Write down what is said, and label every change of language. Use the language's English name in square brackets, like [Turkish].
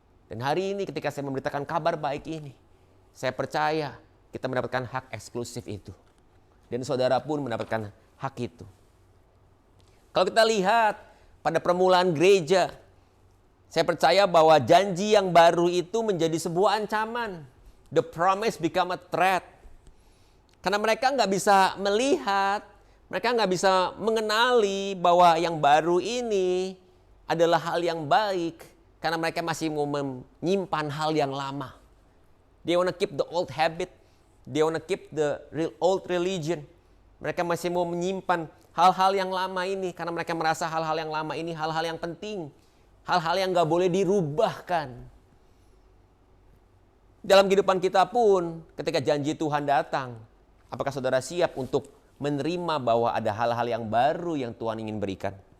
[Indonesian] Dan hari ini ketika saya memberitakan kabar baik ini. Saya percaya kita mendapatkan hak eksklusif itu. Dan saudara pun mendapatkan hak itu. Kalau kita lihat pada permulaan gereja, saya percaya bahwa janji yang baru itu menjadi sebuah ancaman. [English] The promise become a threat. [Indonesian] Karena mereka nggak bisa melihat, mereka nggak bisa mengenali bahwa yang baru ini adalah hal yang baik. Karena mereka masih mau menyimpan hal yang lama. [English] They want to keep the old habit. They want to keep the old religion. [Indonesian] Mereka masih mau menyimpan hal-hal yang lama ini. Karena mereka merasa hal-hal yang lama ini hal-hal yang penting. Hal-hal yang gak boleh dirubahkan. Dalam kehidupan kita pun ketika janji Tuhan datang. Apakah saudara siap untuk menerima bahwa ada hal-hal yang baru yang Tuhan ingin berikan?